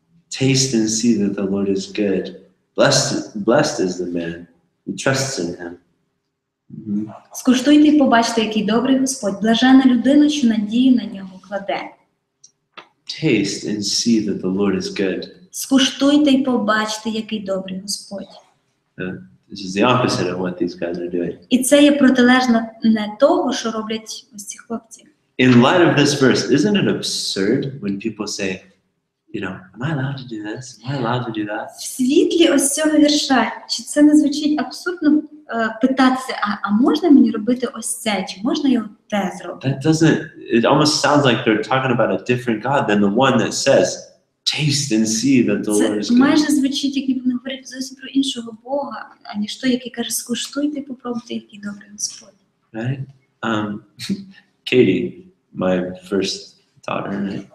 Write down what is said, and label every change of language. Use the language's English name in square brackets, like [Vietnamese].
[English] Taste and see that the Lord is good. Blessed is the man who trusts in him. [Ukrainian] Скуштуйте і побачте, який добрий Господь. Блажена людина, що надію на нього кладе. [English] Taste and see that the Lord is good. [Ukrainian] Скуштуйте і побачте, який добрий Господь. [English] This is the opposite of what these guys are doing. [Ukrainian] І це є протилежне не того, що роблять ось ці хлопці. [English] In light of this verse, isn't it absurd when people say, am I allowed to do this? Am I allowed to do that? [Ukrainian] В світлі ось цього вірша, чи це не звучить абсурдно питатися, а можна мені робити ось це, чи можна його те зробити? [English] It almost sounds like they're talking about a different God than the one that says, taste and see that the Lord is [Ukrainian] Це [English] good. [Ukrainian] майже звучить, як ніби вони говорять зовсім про іншого Бога, аніж той, який каже, скуштуйте і попробуйте, який добрий Господь. [English] Right? Katie, my first daughter, right?